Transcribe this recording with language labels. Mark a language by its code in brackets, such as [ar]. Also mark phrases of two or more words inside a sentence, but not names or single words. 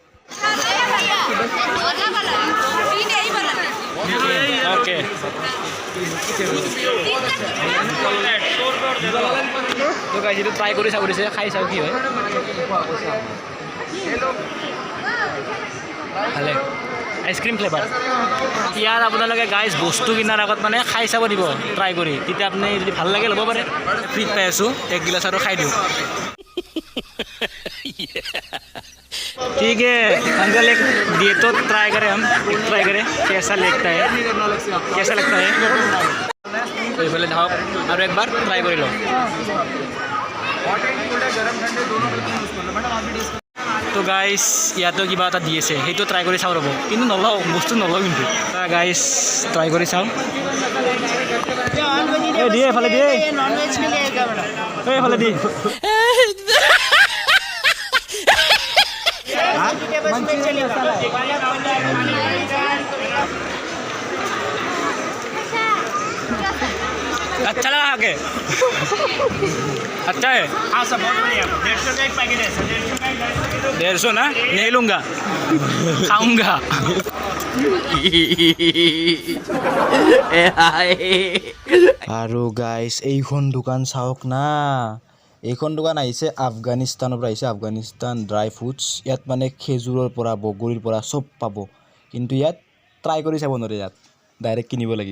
[as] ओके তো গাইছ এইটো ট্ৰাই কৰি চাব দিছে, খাই চাওঁ কি হয়। ভালে [en] ice cream flavour. [as] ইয়াত আপোনালোকে গাইজ বস্তু কিনাৰ আগত মানে খাই চাব দিব, ট্ৰাই কৰি, তেতিয়া আপুনি যদি ভাল লাগে ল'ব পাৰে। ফ্ৰীত পাই আছোঁ, 1 গিলাচ আৰু খাই দিওঁ। [hi] ठीक है अंकल, एक दिए तो ट्राई करें हम, एक ट्राई करें कैसा लगता है, कैसा लगता है। तो बोले धाओ और एक बार ट्राई कर लो। [as] তো গাইছ ইয়াতো কিবা এটা দি আছে, সেইটো ট্ৰাই কৰি চাওঁ ৰ'ব, কিন্তু নলওঁ, বস্তু নলওঁ কিন্তু। গাইছ ট্ৰাই কৰি চাওঁ। দিয়ে এফালে দিয়ে, এইফালে দি। [hi] अच्छा लगा आगे, अच्छा है। हाँ सब बहुत बढ़िया। 150 का एक पैकेट है सर, 150 ना, नहीं लूँगा, खाऊँगा। [as] আৰু গাইছ এইখন দোকান চাওক না, এইখন দোকান আহিছে আফগানিস্তানৰ পৰা আহিছে, আফগানিস্তান [en] dry fruits. [as] ইয়াত মানে খেজুৰৰ পৰা বগৰীৰ পৰা চব পাব, কিন্তু ইয়াত ট্ৰাই কৰি চাব নোৱাৰে, ইয়াত ডাইৰেক্ট কিনিব লাগিব।